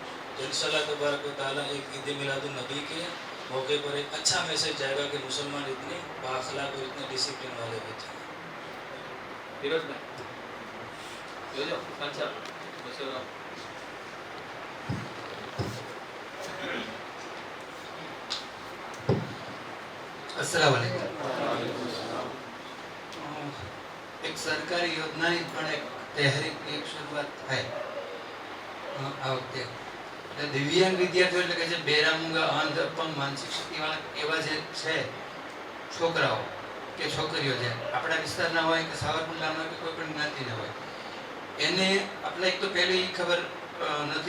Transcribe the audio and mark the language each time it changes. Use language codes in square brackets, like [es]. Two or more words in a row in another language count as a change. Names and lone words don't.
[ur] تو [ar] انشاءاللہ تبارک و تعالیٰ [ur] ایک عید میلاد النبی کے موقع پر ایک اچھا میسج جائے گا کہ مسلمان اتنے بااخلاق اور اتنے ڈسپلن والے ہوتے ہیں. [ar] السلام عليكم. [gu] એક સરકારી યોજનાની પણ એક તહેરીકની એક શરૂઆત થાય આ વખતે. એટલે દિવ્યાંગ વિદ્યાર્થીઓ એટલે કે જે બેરામૂંગા, અંધ, અપંગ, માનસિક શક્તિવાળા એવા જે છે છોકરાઓ કે છોકરીઓ જે આપણા વિસ્તારના હોય કે સાવરકુંડલાના હોય કે કોઈ પણ જ્ઞાતિના હોય, એને આપણે એક તો પહેલી ખબર નથી.